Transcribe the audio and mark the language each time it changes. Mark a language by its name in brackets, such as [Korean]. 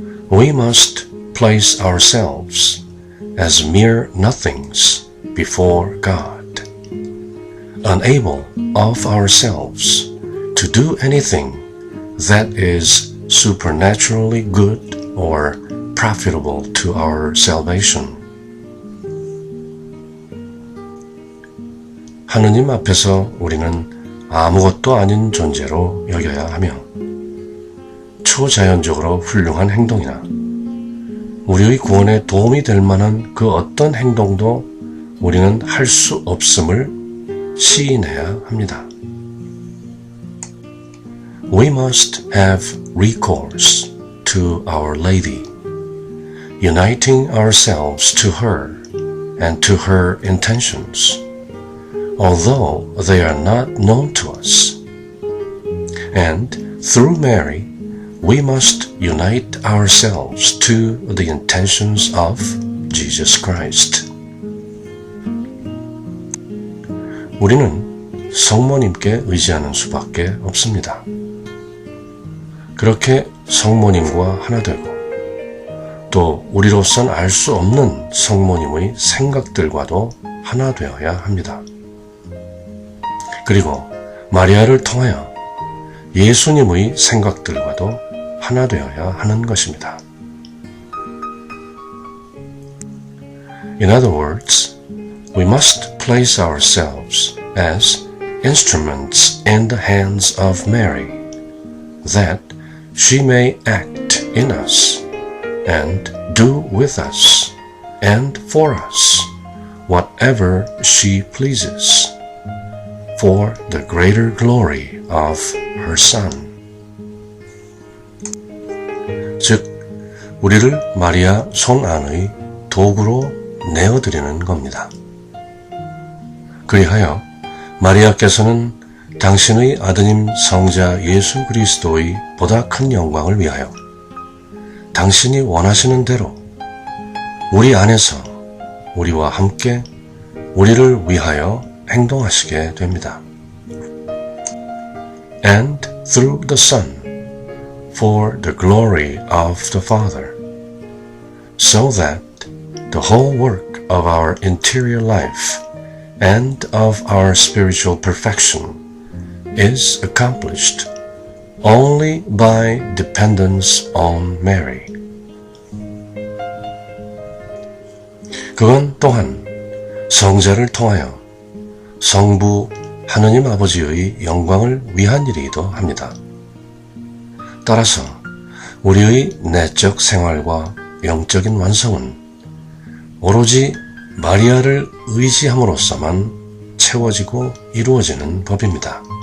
[English] We must place ourselves as mere nothings before God, unable of ourselves to do anything that is supernaturally good or profitable to our salvation. [Korean] 하느님 앞에서 우리는 아무것도 아닌 존재로 여겨야 하며 초자연적으로 훌륭한 행동이나 우리의 구원에 도움이 될 만한 그 어떤 행동도 우리는 할 수 없음을 시인해야 합니다. [English] We must have recourse to Our Lady, uniting ourselves to her and to her intentions, although they are not known to us. And through Mary, we must unite ourselves to the intentions of Jesus Christ. [Korean] 우리는 성모님께 의지하는 수밖에 없습니다. 그렇게 성모님과 하나 되고 또 우리로선 알 수 없는 성모님의 생각들과도 하나 되어야 합니다. 그리고 마리아를 통하여 예수님의 생각들과도 하나 되어야 하는 것입니다. [English] In other words, we must place ourselves as instruments in the hands of Mary, that she may act in us and do with us and for us whatever she pleases, for the greater glory of her Son. [Korean] 즉, 우리를 마리아 손 안의 도구로 내어드리는 겁니다. 그리하여 마리아께서는 당신의 아드님 성자 예수 그리스도의 보다 큰 영광을 위하여 당신이 원하시는 대로 우리 안에서 우리와 함께 우리를 위하여 행동하시게 됩니다. [English] And through the Son, for the glory of the Father, so that the whole work of our interior life and of our spiritual perfection is accomplished only by dependence on Mary. [Korean] 그건 또한 성자를 통하여 성부 하느님 아버지의 영광을 위한 일이기도 합니다. 따라서 우리의 내적 생활과 영적인 완성은 오로지 마리아를 의지함으로써만 채워지고 이루어지는 법입니다.